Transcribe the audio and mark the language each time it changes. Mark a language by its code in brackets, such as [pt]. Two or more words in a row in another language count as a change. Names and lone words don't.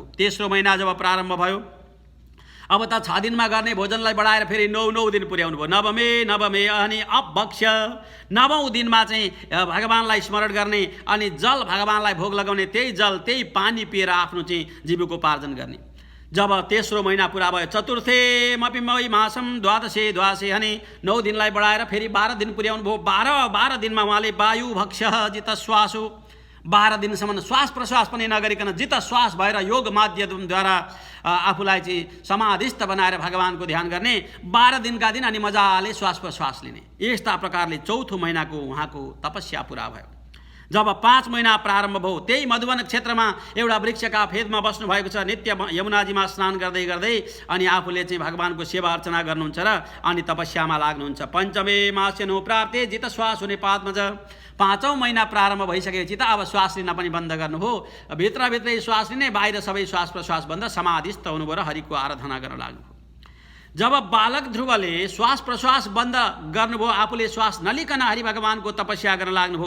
[ne] तेस्रो महिना जब प्रारम्भ भयो, अब त 6 दिनमा गर्ने भोजनलाई बढाएर फेरि 9 दिन पुर्याउनु भयो। [sa] नवमे अनि अपभक्ष्य। [ne] 9औं दिनमा चाहिँ भगवान्लाई स्मरण गर्ने अनि जल भगवान्लाई भोग लगाउने, त्यही जल त्यही पानी पिएर आफ्नो चाहिँ जीविकोपार्जन गर्ने। जब तेस्रो महिना पुरा भयो, [sa] चतुर्थेमपि मई मासम द्वादशे [ne] अनि 9 दिनलाई बढाएर फेरि 12 दिन पुर्याउनु भयो। 12 दिनमा उहाँले [sa] वायु भक्ष्य जित श्वासो [ne] 12 दिनसम्म श्वास प्रश्वास पनि नगरिकन जित श्वास भएर योग माध्यमद्वारा आफूलाई चाहिँ समाधिस्थ बनाएर भगवानको ध्यान गर्ने। 12 दिनका दिन अनि मजाले श्वास प्रश्वास लिने। यस्ता प्रकारले चौथो महिनाको उहाँको तपस्या पुरा भयो। जब 5 महिना प्रारम्भ भयो, त्यही मधुवन क्षेत्रमा एउटा वृक्षका फेदमा बस्नु भएको छ। नित्य यमुनाजीमा स्नान गर्दै गर्दै अनि आफूले चाहिँ भगवानको सेवा अर्चना गर्नुहुन्छ र अनि तपस्यामा लाग्नुहुन्छ। [sa] पञ्चमे मास्यनु प्राप्ते जित श्वास [ne] हुने पादमा छ। 5औं महिना प्रारम्भ भइसकेपछि त अब श्वास लिन पनि बन्द गर्नुभयो। भित्रभित्रै श्वास लिने, बाहिर सबै श्वास प्रश्वास बन्द, समाधिस्थ हुनुभयो र हरिको आराधना गर्न लाग्नुभयो। जब बालक ध्रुवले श्वास प्रश्वास बन्द गर्नुभयो, आफूले श्वास नलिकन हरि भगवानको तपस्या गर्न लाग्नुभयो।